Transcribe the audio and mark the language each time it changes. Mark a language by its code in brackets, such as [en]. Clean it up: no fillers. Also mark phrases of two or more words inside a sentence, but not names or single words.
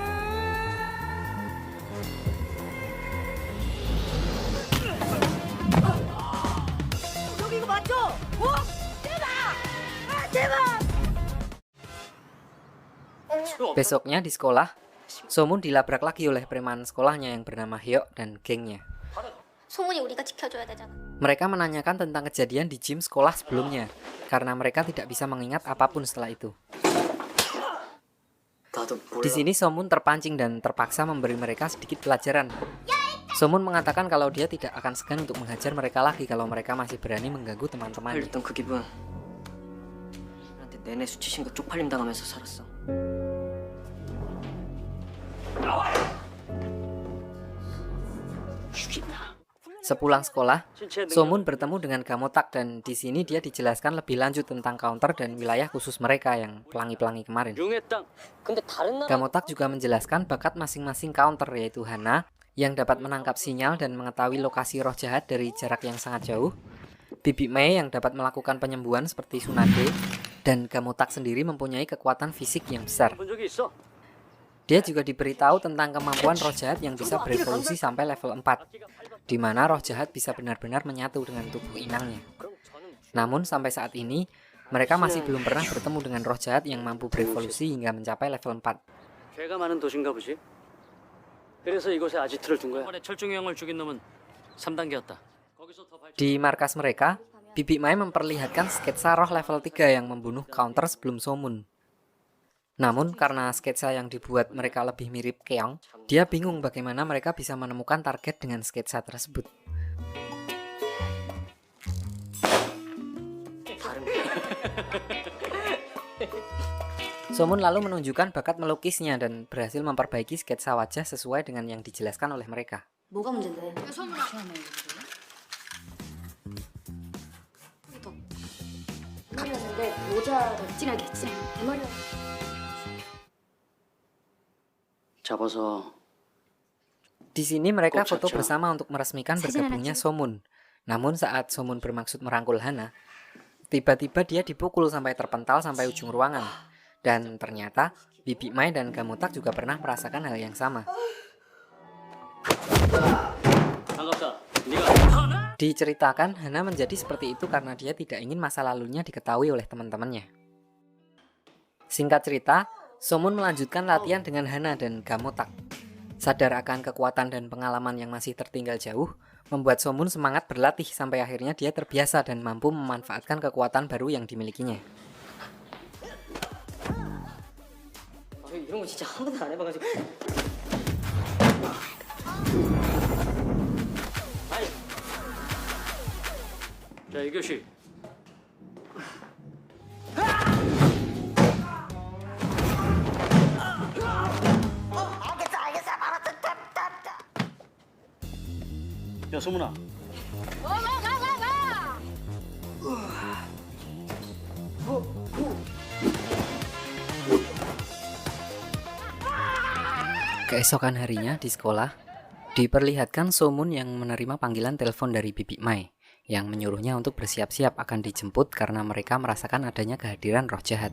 [id] Besoknya di sekolah, Somun dilabrak lagi oleh preman sekolahnya yang bernama Hyok dan gengnya. [ko] 소문이 우리가 지켜줘야 되잖아. [id] Mereka menanyakan tentang kejadian di gym sekolah sebelumnya, karena mereka tidak bisa mengingat apapun setelah itu. [ko] 나도 [id] Di [ko] 몰라. [id] sini Somun terpancing dan terpaksa memberi mereka sedikit pelajaran. Somun mengatakan kalau dia tidak akan segan untuk menghajar mereka lagi kalau mereka masih berani mengganggu teman-temannya. [ko] 일단 그 기분. 나한테 내내 수치심과 쪽팔림 당하면서 살았어. 죽인다. [id] Sepulang sekolah, [ko] 신체 능력. [id] Somun bertemu dengan Gamotak dan di sini dia dijelaskan lebih lanjut tentang counter dan wilayah khusus mereka yang pelangi-pelangi kemarin. [ko] 용의 땅. 근데 다른 나라. [id] Gamotak juga menjelaskan bakat masing-masing counter yaitu Hana yang dapat menangkap sinyal dan mengetahui lokasi roh jahat dari jarak yang sangat jauh, Bibi Mei yang dapat melakukan penyembuhan seperti Tsunade, dan Gamotak sendiri mempunyai kekuatan fisik yang besar. [ko] 본 적이 있어? [id] Dia juga diberitahu tentang kemampuan roh jahat yang bisa berevolusi sampai level 4, di mana roh jahat bisa benar-benar menyatu dengan tubuh inangnya. [ko] 그럼 저는 [id] Namun sampai saat ini, mereka masih belum pernah bertemu dengan roh jahat yang mampu berevolusi hingga mencapai level 4. [ko] 죄가 많은 도시인가 보지. 그래서 이곳에 아지트를 둔 거야. 이번에 철중이 형을 죽인 놈은 3단계였다. 거기서 더 발전. [id] Di markas mereka, Bibi Mai memperlihatkan sketsa roh level 3 yang membunuh counter sebelum Somun. Namun karena sketsa yang dibuat mereka lebih mirip Keong, dia bingung bagaimana mereka bisa menemukan target dengan sketsa tersebut. [ko] 다른 [id] Somun lalu menunjukkan bakat melukisnya dan berhasil memperbaiki sketsa wajah sesuai dengan yang dijelaskan oleh mereka. [ko] 뭐가 문제인데? 그랬는데 모자를 진하게 했지. 내 말이야. 잡아서 [id] Di sini mereka Kok foto cocok? bersama untuk meresmikan bergabungnya Somun. Namun saat Somun bermaksud merangkul Hana, tiba-tiba dia dipukul sampai terpental sampai ujung ruangan. Dan ternyata Bibi Mai dan Gamotak juga pernah merasakan hal yang sama. [ko] 반갑다. 네가 [id] Diceritakan Hana menjadi seperti itu karena dia tidak ingin masa lalunya diketahui oleh teman-temannya. Singkat cerita, Somun melanjutkan latihan dengan Hana dan Gamotak. Sadar akan kekuatan dan pengalaman yang masih tertinggal jauh, membuat Somun semangat berlatih sampai akhirnya dia terbiasa dan mampu memanfaatkan kekuatan baru yang dimilikinya. [ko] 이런 거 진짜 한 번도 안 해봐가지고. 아니. 자, 1교시. 야, 소문아. [id] Keesokan harinya di sekolah, diperlihatkan Somun yang menerima panggilan telepon dari Bibi Mai, yang menyuruhnya untuk bersiap-siap akan dijemput karena mereka merasakan adanya kehadiran roh jahat.